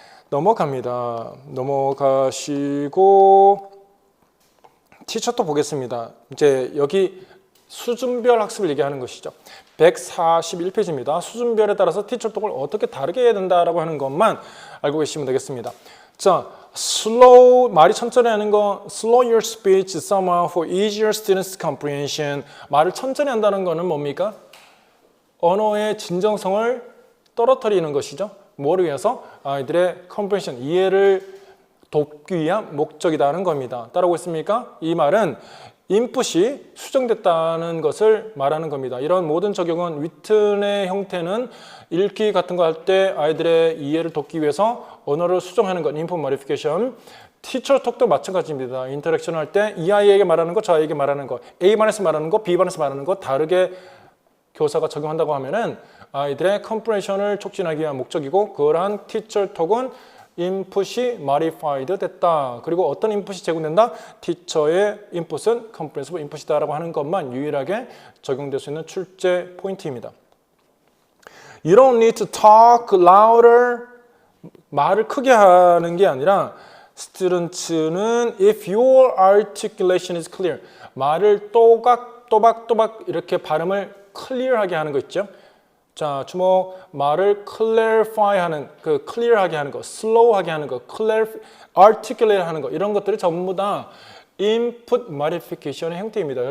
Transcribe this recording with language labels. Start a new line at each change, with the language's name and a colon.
Korean: 넘어갑니다. 넘어가시고 티처톡 보겠습니다. 이제 여기 수준별 학습을 얘기하는 것이죠. 141페이지입니다. 수준별에 따라서 티처톡을 어떻게 다르게 해야 된다라고 하는 것만 알고 계시면 되겠습니다.
English: 자, slow,
Korean: 말이 천천히 하는 거,
English: slow your speech somehow for easier students' comprehension.
Korean: 말을 천천히 한다는 거는 뭡니까? 언어의 진정성을 떨어뜨리는 것이죠. 뭐를 위해서? 아이들의 comprehension, 이해를 돕기 위한 목적이라는 겁니다. 따라오고 있습니까? 이 말은 인풋이 수정됐다는 것을 말하는 겁니다. 이런 모든 적용은 위튼의 형태는 읽기 같은 거 할 때 아이들의 이해를 돕기 위해서 언어를 수정하는 것, 인풋 모디피케이션. 티처톡도 마찬가지입니다. 인터랙션을 할 때 이 아이에게 말하는 거, 저 아이에게 말하는 거, A반에서 말하는 거, B반에서 말하는 거 다르게 교사가 적용한다고 하면은 아이들의 컴프레션을 촉진하기 위한 목적이고 그러한 티처톡은 인풋이 modified 됐다. 그리고 어떤 인풋이 제공된다? 티처의 인풋은 comprehensive 인풋이다라고 하는 것만 유일하게 적용될 수 있는 출제 포인트입니다.
English: You don't need to talk louder.
Korean: 말을 크게 하는 게 아니라 students는
English: if your articulation is clear.
Korean: 말을 또박또박 이렇게 발음을 클리어하게 하는 거 있죠. 자, 주목, 말을 clarify 하는, clear하게 하는 거, slow하게 하는 거, articulate 하는 거, 이런 것들이 전부 다 input modification의 형태입니다.